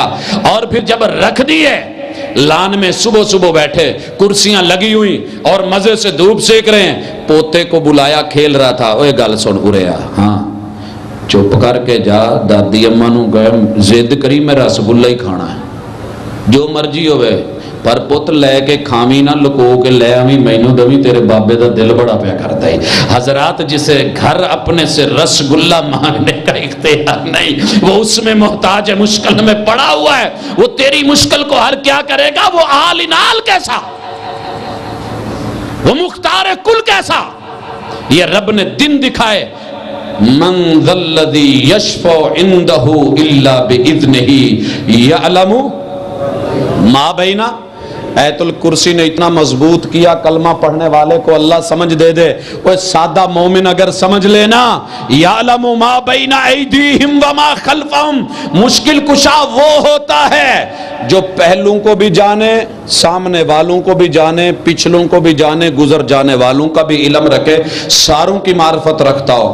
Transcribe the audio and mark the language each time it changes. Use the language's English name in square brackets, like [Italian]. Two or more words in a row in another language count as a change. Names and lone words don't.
[Urdu] اور پھر جب رکھ دیے لان میں، صبح بیٹھے، کرسیاں لگی ہوئی اور مزے سے دھوپ سیک رہے ہیں. پوتے کو بلایا، کھیل رہا تھا، [Punjabi] اوے گل سن [Urdu] ارے ہاں چپ کر کے جا، [Punjabi] دادی اماں نو گئے زد کری میں رسگلہ ہی کھانا ہے، جو مرضی ہوئے، پر پت لے کے کھاوی نہ، لکو کے لے آویں مینوں دویں، تیرے بابے دا دل [Urdu] بڑا پیا کرتا ہے. حضرات جسے گھر اپنے سے رسگلہ مانگنے کا اختیار نہیں، وہ اس میں محتاج ہے، مشکل میں پڑا ہوا ہے، وہ تیری مشکل کو حل کیا کرے گا؟ وہ آل انال کیسا، وہ مختار کل کیسا. یہ رب نے دن دکھائے. [Arabic] من ذا الذی یشفع عندہ الا باذنہ یعلم ما بین [Urdu] ایت الکرسی نے اتنا مضبوط کیا، کلمہ پڑھنے والے کو اللہ سمجھ دے دے۔ وہ سادہ مومن اگر سمجھ لینا [Arabic] یعلم ما بین ایدیہم وما خلفہم، [Urdu] مشکل کشا وہ ہوتا ہے جو پہلوں کو بھی جانے، سامنے والوں کو بھی جانے، پچھلوں کو بھی جانے، گزر جانے والوں کا بھی علم رکھے، ساروں کی معرفت رکھتا ہو۔